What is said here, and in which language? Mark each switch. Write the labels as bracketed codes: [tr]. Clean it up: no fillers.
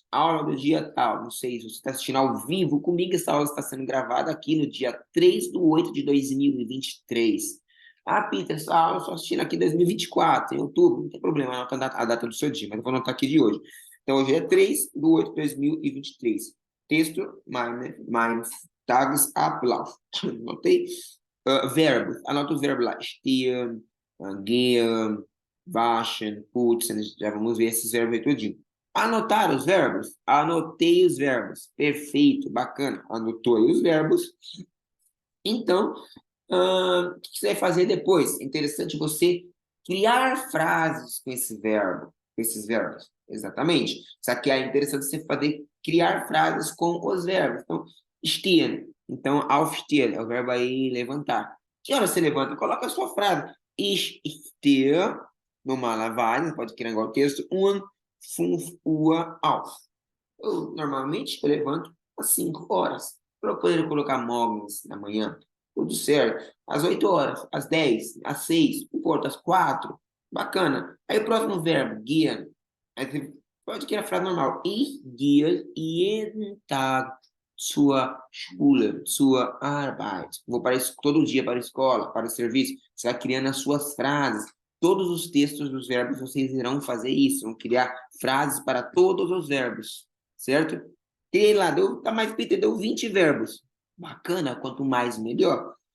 [pt] Aula do dia tal, não sei se você está assistindo ao vivo comigo, essa aula está sendo gravada aqui no dia 3/8/2023. Peter, essa aula eu estou assistindo aqui em 2024, em outubro, não tem problema, anota a data do seu dia, mas eu vou anotar aqui de hoje. Então, hoje é 3/8/2023. Texto, mein Tagesablauf. Anotei. Verbos, anota os verbos lá. Stehen, gehen, waschen, putzen, já vamos ver esses verbos aí tudinho. Anotar os verbos? Anotei os verbos. Perfeito, bacana. Anotou aí os verbos. Então, o que você vai fazer depois? É interessante você criar frases com esse verbo, com esses verbos. Exatamente. Só que é interessante você fazer, criar frases com os verbos. Então, stehen. Então, aufstehen é o verbo aí levantar. Que hora você levanta? Coloca a sua frase. [de] Ich stehe normalerweise, [pt] pode criar igual o texto, [de] 5 Uhr auf. [pt] Normalmente, eu levanto às 5 horas. Para eu poder colocar morgens na manhã, tudo certo. Às 8 horas, às 10, às 6, não importa, às 4. Bacana. Aí o próximo verbo, gehen. Aí você pode criar a frase normal. [de] Ich gehe jeden Tag zur Schule, zur Arbeit. [pt] Vou para todo dia para a escola, para o serviço. Você vai criando as suas frases. Todos os textos dos verbos vocês irão fazer isso, vão criar frases para todos os verbos, certo? Criei lá, tá mais Peter, deu 20 verbos. Bacana, quanto mais melhor.